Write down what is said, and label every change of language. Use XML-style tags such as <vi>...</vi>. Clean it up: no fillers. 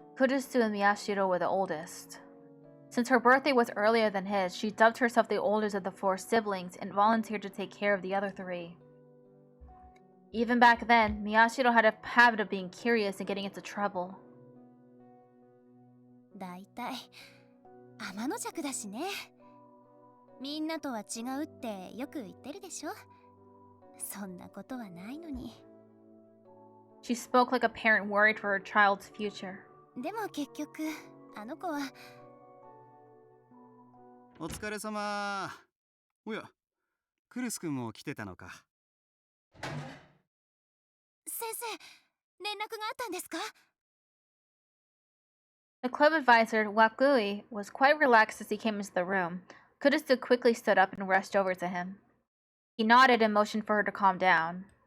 <en>Kurusu and Miyashiro were the oldest. Since her birthday was earlier than his, she dubbed herself the oldest of the 4 siblings and volunteered to take care of the other 3. Even back then, Miyashiro had a habit of being curious and getting into trouble.</en> <ja>だいたい天の弱だしね。みんなとは違うってよく言ってるでしょ。そんなことはないのに。</ja> <en>She spoke like a parent worried for her child's future.</en> <ja>でも結局あの子は。お疲れ様。おや、クルス君も来てたのか。先生、連絡があったんですか？</ja> <en>The club advisor, Wakui, was quite relaxed as he came into the room. Kurusu quickly stood up and rushed over to him. He nodded and motioned for her to calm down.</en>